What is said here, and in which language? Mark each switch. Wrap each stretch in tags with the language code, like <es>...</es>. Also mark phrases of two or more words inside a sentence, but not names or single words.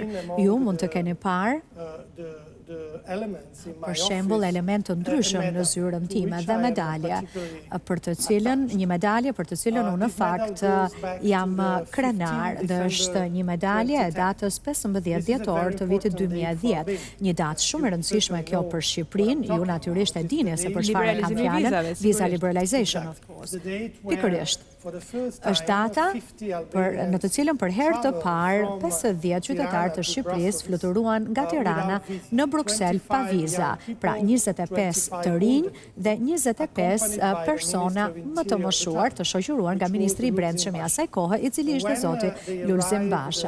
<sq>Ju mund të keni parë për shembull element të ndryshëm në zyrën time dhe medalje, një medalje për të cilën unë në fakt jam krenar dhe është një medalje e datës 15 dhjetor të vitit 2010. Një datë shumë e rëndësishme kjo për Shqipërinë, ju natyrisht e dini se për çfarë kam fjalën,</sq> <en>visa liberalization of course.</en> <sq>Pikërisht. Është data në të cilën për herë të parë 50 qytetarë të Shqipërisë fluturuan nga Tirana në Bruksel pa viza, pra 25 të rinj dhe 25 persona më të moshuar të shoqëruar nga Ministri i Brendshëm i asaj kohe, i cili ishte zoti Lulzim Basha.</sq>